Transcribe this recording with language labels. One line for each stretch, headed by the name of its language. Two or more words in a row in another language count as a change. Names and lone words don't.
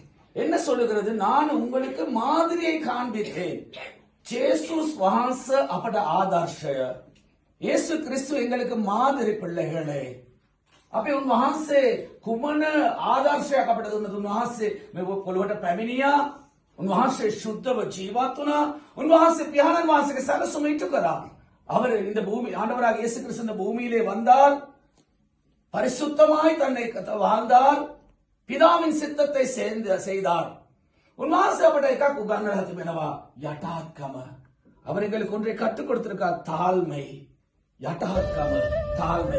Tamil: என்ன சொல்லுகிறது? நான் உங்களுக்கு மாதிரியை காண்பித்தேன்.
Sinhala: ஜேசுஸ் වහන්ස අපට ආදර්ශය.
Tamil: යේසු ක්‍රිස්තු එங்களுக்கு மாதிரி பிள்ளைகளே.
Sinhala: අපි උන්වහන්සේ කුමන ආදර්ශයක් අපට දුන්නද? උන්වහන්සේ මේ පොළොවට පැමිණියා. උන්වහන්සේ සුද්ධව ජීවත් වුණා. උන්වහන්සේ පියාණන් වහන්සේගේ සැලසුම ඉටු කරා.
Tamil: அவர் இந்த பூமி ஆண்டவராக இயேசு கிறிஸ்து இந்த பூமியிலே வந்தார். பரிசுத்தமாய் தன்னை வாழ்ந்தார். பிதாவின் சித்தத்தை செய்தார்.
Sinhala: උන්වහන්සේ අපට එකක් උගන්වලා තිබෙනවා, යටාත්කම.
Tamil: அவர் எங்களுக்கு ஒன்றை கற்றுக் கொடுத்திருக்கார், தாழ்மை.
Sinhala: යටාත්කම, தாழ்மை.